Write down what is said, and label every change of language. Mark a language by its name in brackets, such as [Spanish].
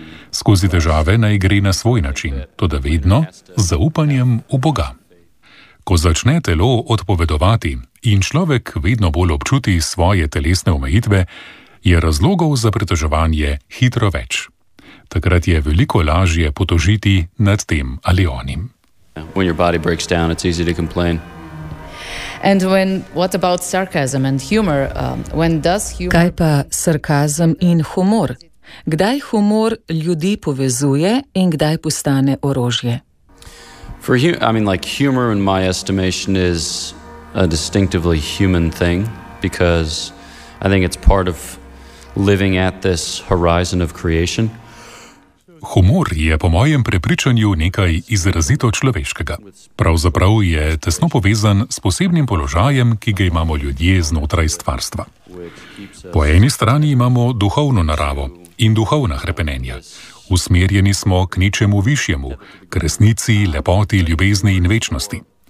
[Slovenian] Skozi težave naj gre na svoj način, toda vedno z zaupanjem v Boga. Ko začne telo odpovedovati in človek vedno bolj občuti svoje telesne omejitve, je razlogov za pritoževanje hitro več. Takrat je veliko lažje potožiti nad tem ali onim. [English] When your body breaks down, it's easy to complain. And when, what about sarcasm and humor? When does humor? [Slovenian] Kaj pa sarkazem in humor? Kdaj humor ljudi povezuje in kdaj postane orožje? [English] For humor in my estimation is a distinctively human thing, because I think it's part of living at this horizon of creation. [Slovenian] Humor je po mojem prepričanju nekaj izrazito človeškega. Pravzaprav je tesno povezan s posebnim položajem, ki ga imamo ljudje znotraj stvarstva. Po eni strani imamo duhovno naravo in duhovna hrepenenja. Usmerjeni smo k nečemu višjemu, k resnici, lepoti, ljubezni in večnosti.